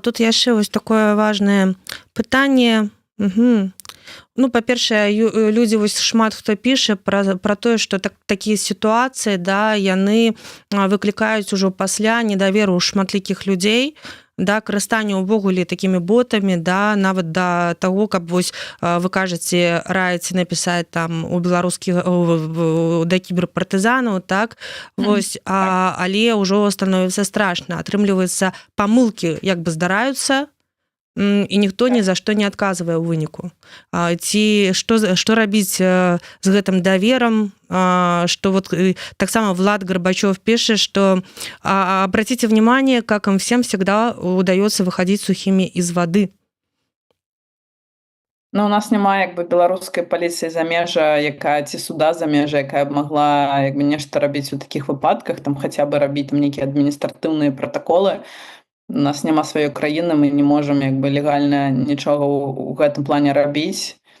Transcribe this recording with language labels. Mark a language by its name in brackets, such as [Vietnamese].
[Belarusian] Тут яшчэ вось такое важнае пытанне. Ну, па-першае, людзі вось шмат хто піша пра тое, што такія сітуацыі, да, яны выклікаюць ужо пасля недаверу шматлікіх людзей, да, карыстанне ўвогуле такімі ботамі, да, нават да таго, каб вось вы кажаце, раіце напісаць там у беларускіх да кіберпартызанаў, так, вось, але ўжо становіцца страшна. Атрымліваецца, памылкі як бы здараюцца, і ніхто ні за што не адказвае ў выніку. Ці што рабіць з гэтым даверам, [Russian] что вот таксама Влад Горбачев пишет, что обратите внимание, как им всем всегда удается выходить сухими из воды. [Belarusian] Ну, у нас няма як бы беларускай паліцыі замежа, якая ці суда замежа, якая б магла як бы нешта рабіць у такіх выпадках, там хаця бы рабіць там нейкія адміністратыўныя пратаколы. У нас няма сваёй краіны, мы не можам як бы легальна нічога ў гэтым плане рабіць.